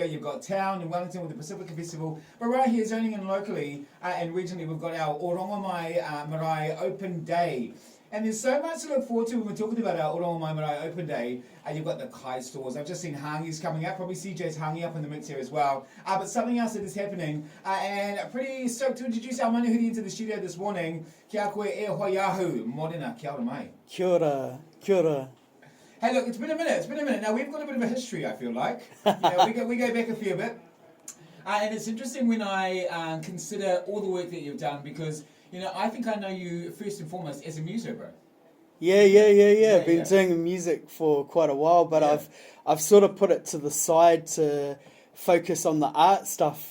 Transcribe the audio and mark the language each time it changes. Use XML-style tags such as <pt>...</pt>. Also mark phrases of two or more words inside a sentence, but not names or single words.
<en>You've got town in Wellington with the Pacifica Festival. But right here, zoning in locally and regionally, we've got our Orongo Mai Marae Open Day. And there's so much to look forward to when we're talking about our Orongo Mai Marae Open Day. You've got the Kai stores. I've just seen Hangi's coming up. Probably CJ's Hangi up in the mix here as well. But something else that is happening. And pretty stoked to introduce our manahuri into the studio this morning.</en> <mi>Kia koe e hoiahu. Morena, kia ora mai. Kia ora, kia ora.</mi> <en>Hey, look, it's been a minute. Now, we've got a bit of a history, I feel like. We go back a fair bit. And it's interesting when I consider all the work that you've done because, I think I know you first and foremost as a muso, bro. Yeah. Been doing music for quite a while, but I've sort of put it to the side to focus on the art stuff.</en>